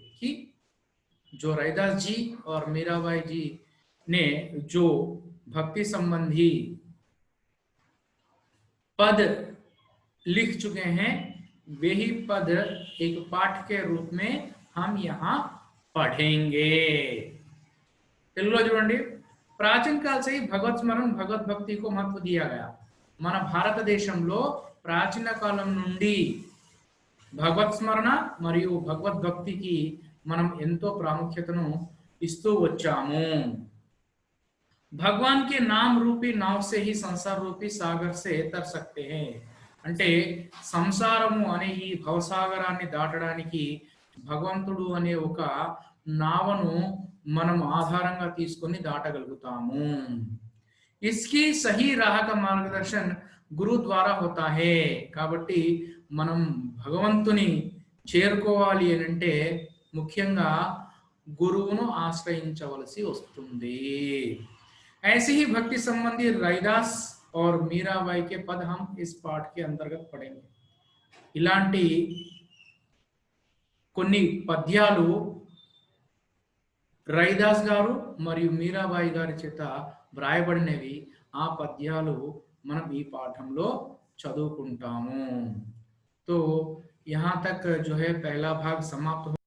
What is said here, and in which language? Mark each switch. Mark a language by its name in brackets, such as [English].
[Hindi] कि जो रैदास जी और मीराबाई जी ने जो भक्ति संबंधी पद लिख चुके हैं, वे ही पद एक पाठ के रूप में हम यहाँ पढ़ेंगे। [Telugu] తెలుగులో చూడండి, ప్రాచీన కాల [Hindi] से ही [Telugu] భగవత్ స్మరణ భగవత్ భక్తి [Hindi] को महत्व दिया गया। [Telugu] మన భారతదేశంలో ప్రాచీన కాలం నుండి భగవత్ స్మరణ మరియు భగవద్భక్తికి మనం ఎంతో ప్రాముఖ్యతను ఇస్తూ వచ్చాము। [Hindi] भगवान के नाम रूपी नाव से ही संसार रूपी सागर से तर सकते हैं। [Telugu] అంటే సంసారము అనే ఈ భవసాగరాన్ని దాటడానికి భగవంతుడు అనే ఒక నావను మనం ఆధారంగా తీసుకొని దాటగలుగుతాము। [Hindi] इसकी सही राह का मार्गदर्शन గురు ద్వారా होता है। [Telugu] కాబట్టి మనం భగవంతుని చేరుకోవాలి అని అంటే ముఖ్యంగా గురువును ఆశ్రయించవలసి వస్తుంది। [Hindi] ऐसे ही भक्ति संबंधी रैदास और मीराबाई के पद हम इस पाठ के अंतर्गत पढ़ेंगे। [Telugu] ఇలాంటి కొన్ని పద్యాలు రైదాస్ గారు మరియు మీరాబాయి గారి చేత వ్రాయబడినవి। ఆ పద్యాలు మనం ఈ పాఠంలో చదువుకుంటాము। [Hindi] तो यहाँ तक जो है पहला भाग समाप्त